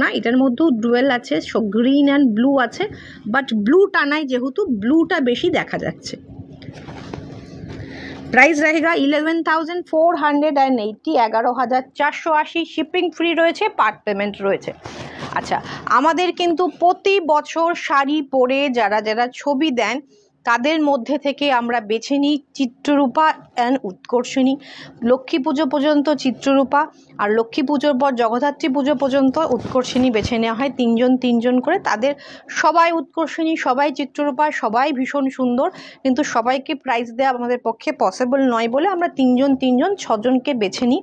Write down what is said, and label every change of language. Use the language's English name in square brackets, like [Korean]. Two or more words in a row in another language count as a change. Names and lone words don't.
[Bangla] এটার মধ্যেও ডুয়েল আছে, [English] green and blue [Bangla] আছে, [English] but blue [Bangla] টানায় যেহেতু ব্লুটা বেশি দেখা যাচ্ছে। [Hindi] प्राइस रहेगा 11480, 11480। [English] shipping free [Bangla] রয়েছে, [English] part payment [Bangla] রয়েছে। আচ্ছা, আমাদের কিন্তু প্রতি বছর শাড়ি পরে যারা যারা ছবি দেন তাদের মধ্যে থেকে আমরা বেছে নিই চিত্ররূপা অ্যান্ড উৎকর্ষিণী। লক্ষ্মী পুজো পর্যন্ত চিত্ররূপা, আর লক্ষ্মী পুজোর পর জগদ্ধাত্রী পুজো পর্যন্ত উৎকর্ষিণী বেছে নেওয়া হয়, তিনজন করে। তাদের সবাই উৎকর্ষিণী, সবাই চিত্ররূপা, সবাই ভীষণ সুন্দর, কিন্তু সবাইকে প্রাইজ দেওয়া আমাদের পক্ষে পসিবল নয় বলে আমরা তিনজন 6জনকে বেছে নিই।